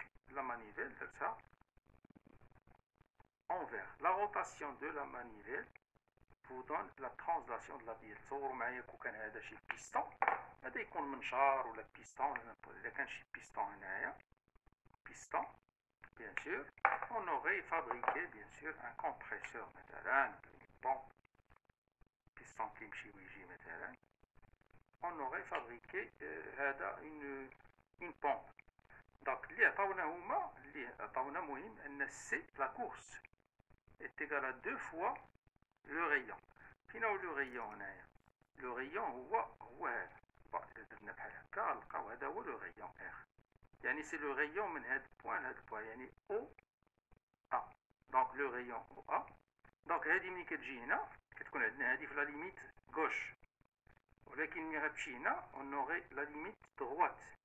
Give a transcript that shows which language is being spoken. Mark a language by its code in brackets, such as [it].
[fr] la manivelle [ar] درتها [fr] en vert. La rotation de la manivelle vous donne la translation de la bielle. [ar] تصوروا معايا كون كان هذا شي بيستون، هذا يكون منشار ولا بيستون. اذا كان شي بيستون هنايا بيستون [fr] bien sûr on aurait fabriqué bien sûr un compresseur [ar] مثلا بومب بيستون كيمشي ويجي مثلا. [fr] on aurait fabriqué هذا une pompe. donc [ar] اللي عطاونا مهم ان سي [fr] la course est égal à 2 fois le rayon. [ar] فين هو لو rayon هنايا؟ لو rayon هو هذا. إذا درنا بحال هكا غنلقاو هذا هو لو rayon R. يعني سي لو rayon من هاد البوان لهاد البوان، يعني او A. دونك لو rayon او A. دونك هادي ملي كتجي هنا كتكون عندنا هادي في لا ليميت غوش، ولكن ملي غتمشي هنا اون اوغي لا ليميت دغوات.